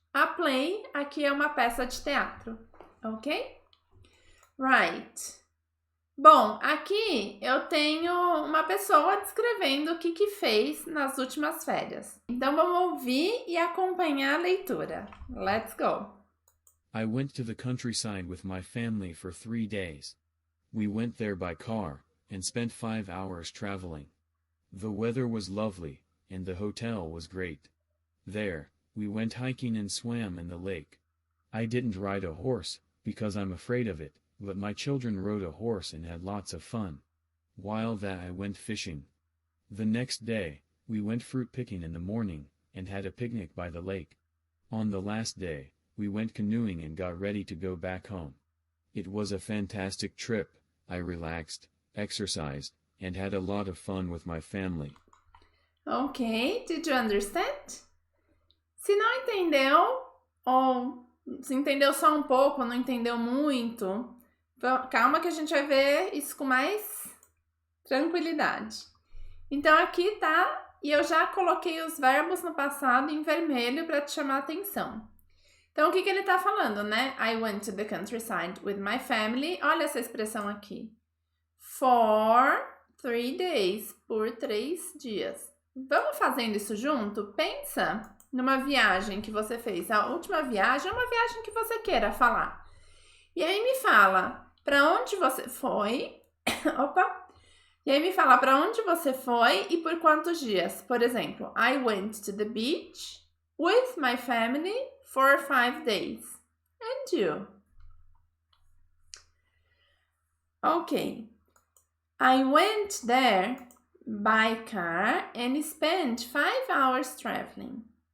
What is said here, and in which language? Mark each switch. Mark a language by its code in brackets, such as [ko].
[pt] A play aqui é uma peça de teatro, ok? Right. Bom, aqui eu tenho uma pessoa descrevendo o que fez nas últimas férias. Então vamos ouvir e acompanhar a leitura. [en] Let's go. I went to the countryside with my family for 3 days. We went there by car and spent 5 hours traveling. The weather was lovely, and the hotel was great. There, we went hiking and swam in the lake. I didn't ride a horse, because I'm afraid of it, but my children rode a horse and had lots of fun. While that I went fishing. The next day, we went fruit picking in the morning, and had a picnic by the lake. On the last day, we went canoeing and got ready to go back home. It was a fantastic trip. I relaxed, exercised, and had a lot of fun with my family. Ok, did you understand? [pt] Se não entendeu, ou se entendeu só um pouco, não entendeu muito, calma que a gente vai ver isso com mais tranquilidade. Então, aqui tá, e eu já coloquei os verbos no passado em vermelho para te chamar a atenção. Então, o que ele tá falando, né? [en] I went to the countryside with my family. [pt] Olha essa expressão aqui. [en] For 3 days. [pt] Por 3 dias. Vamos fazendo isso junto? Pensa numa viagem que você fez. A última viagem é uma viagem que você queira falar. E aí me fala para onde você foi. Opa! E aí me fala para onde você foi e por quantos dias. Por exemplo, [en] I went to the beach with my family for 5 days. And you? Okay. I went there by car and spent 5 hours traveling.